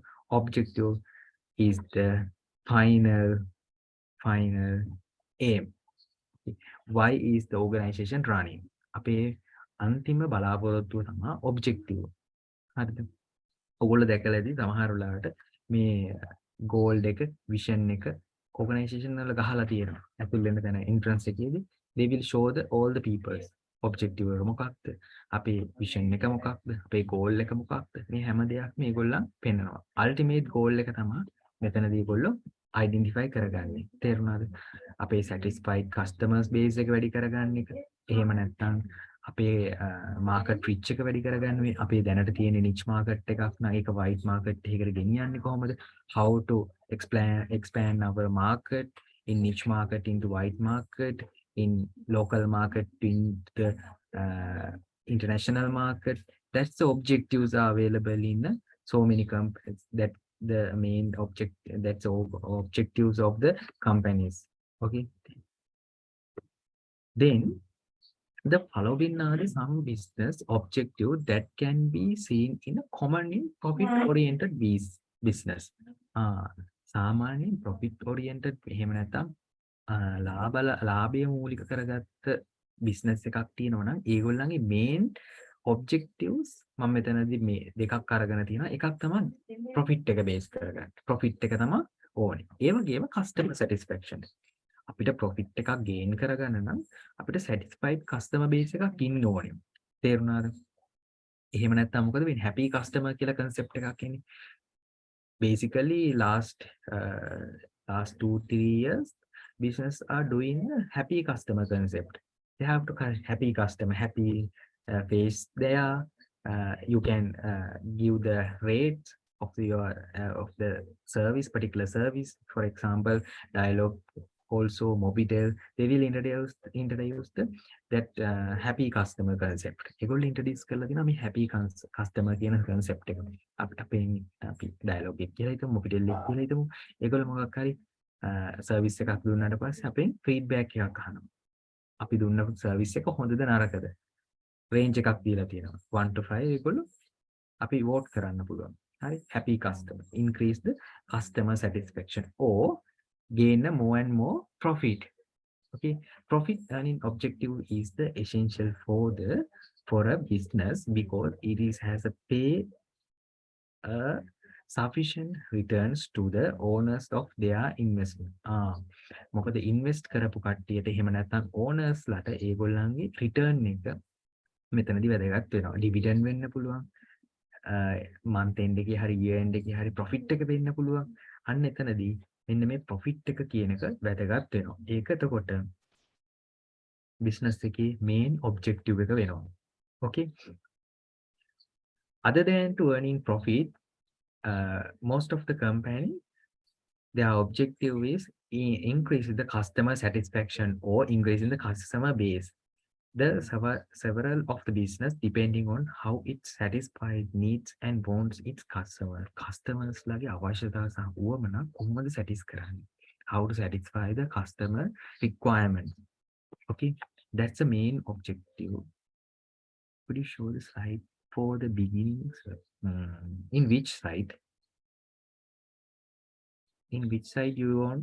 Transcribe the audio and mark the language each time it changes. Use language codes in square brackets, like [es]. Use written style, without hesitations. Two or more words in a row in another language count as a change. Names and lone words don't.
[en] Objective is the final aim. Why is the organization running? [si] අපේ අන්තිම බලාපොරොත්තුව තමයි objective. හරිද? ඔයගොල්ලෝ දැකලා ඇති සමහර වෙලාවට මේ goal එක, vision එක organization වල ගහලා තියෙනවා. ඇතුල් වෙන තැන entrance එකේදී [en] they will show the all the peoples objective [si] එක මොකක්ද? අපේ vision එක මොකක්ද? අපේ goal එක මොකක්ද? මේ හැම දෙයක්ම මේගොල්ලන් පෙන්නනවා. [en] ultimate goal [si] එක තමයි මෙතනදී ඒගොල්ලෝ identify කරගන්නේ. තේරුණාද? අපේ [en] satisfied customers base [si] එක වැඩි කරගන්න එක. එහෙම නැත්නම් අපේ [en] market reach [si] එක වැඩි කරගන්නේ. අපේ දැනට තියෙන [en] niche market [si] එකක් නම් ඒක [en] wide market [si] එකකට ගෙනියන්නේ කොහොමද? [en] How to expand our market in niche market into wide market, in local market in the international market. That's the objectives are available in so many companies. That the main object, that's all objectives of the companies. Okay, then the following are the some business objective that can be seen in a common in profit oriented business. [si] සාමාන්‍යයෙන් [en] profit oriented [si] එහෙම නැත්නම් ලාභය මූලික කරගත්ත business එකක් තියෙනවා නම් ඒගොල්ලන්ගේ [en] main objectives [si] මම මෙතනදී මේ දෙකක් අරගෙන තියෙනවා. එකක් තමයි profit එක base කරගන්න. profit එක තමයි ඕනේ. ඒ වගේම [en] customer satisfaction. [si] අපිට profit එකක් gain කරගන්න නම් අපිට [en] satisfied customer base [si] එකක් ඉන්න ඕනේ. තේරුණාද? එහෙම නැත්නම් මොකද වෙන්නේ? [en] happy customer [si] කියලා concept එකක් එන්නේ. [en] Basically last 2-3 years business are doing a happy customer concept. They have to happy customer, happy face there. You can give the rate of your of the service, particular service. For example, dialogue, also Mobitel, they will introduce that happy customer concept. [si] ඒගොල්ලෝ introduce කරලා දෙනවා මේ [en] happy customer [si] කියන concept එක. අපි dialogue එක කියලා හිතමු, Mobitel එක කියලා හිතමු. ඒගොල්ලෝ මොකක් හරි service එකක් දුන්නාට පස්සේ අපෙන් feedback එකක් අහනවා. අපි දුන්න service එක හොඳද නරකද? range එකක් දීලා තියෙනවා. 1 to 5 ඒගොල්ලෝ අපි vote කරන්න පුළුවන්. හරි? [en] happy customer, increase the customer satisfaction or gain more and more profit. Okay, profit earning objective is the essential for a business because it is has a pay sufficient returns to the owners of their investment. [si] මොකද invest කරපු කට්ටියට එහෙම නැත්නම් owners ලට ඒගොල්ලන්ගේ return එක මෙතනදී වැදගත් වෙනවා. dividend වෙන්න පුළුවන්. [en] month end [si] එකේ හරි [en] year end [si] එකේ හරි profit එක වෙන්න පුළුවන්. අන්න එතනදී මෙන්න මේ profit එක කියන එක වැදගත් වෙනවා. ඒක එතකොට business එකේ [en] main objective [si] එක වෙනවා. [en] Okay. Other than to earning profit, most of the company, their objective is increasing the customer satisfaction or increasing the customer base. The several of the business depending on how it satisfies needs and wants its customers [si] ලගේ අවශ්‍යතා සහ උවමනා කොහොමද satisfy කරන්නේ? [en] How to satisfy the customer requirements. Okay, that's the main objective. Could you show the slide for the beginning? In which side? In which side you want?